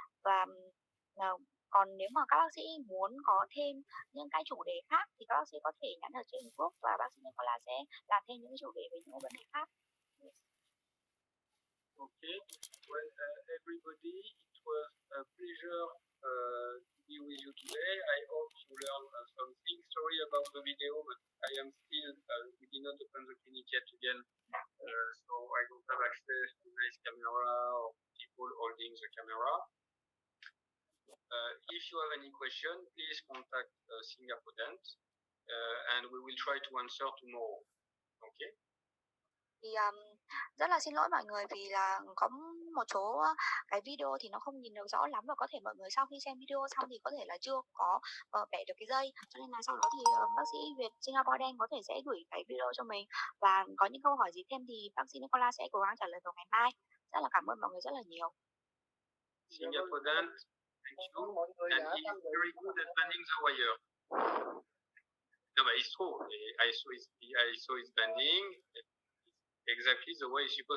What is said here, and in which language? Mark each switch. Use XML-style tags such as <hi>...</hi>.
<vi>Và còn nếu mà các bác sĩ muốn có thêm những cái chủ đề khác thì các bác sĩ có thể nhắn ở trên group và bác sĩ Nicola sẽ làm thêm những chủ đề về những vấn đề khác.</vi> <en>Okay. Well, everybody, it was a pleasure to be with you today. I hope you learned something. Sorry about the video, but I am still, we did not open the clinic yet again, so I don't have access to nice camera or people holding the camera. If you have any question, please contact Singapore Dent, and we will try to answer tomorrow. Okay?</en> <vi>Thì rất là xin lỗi mọi người vì là có một số cái video thì nó không nhìn được rõ lắm, và có thể mọi người sau khi xem video xong thì có thể là chưa có bẻ được cái dây, cho nên là sau đó thì bác sĩ Việt Singapore Dent có thể sẽ gửi cái video cho mình, và có những câu hỏi gì thêm thì bác sĩ Nicola sẽ cố gắng trả lời vào ngày mai. Rất là cảm ơn mọi người rất là nhiều.</vi> <en>Singapore Dent, thank you, and he's very good at bending the wire. No, but it's true. I saw his bending exactly the way it's supposed to.</en>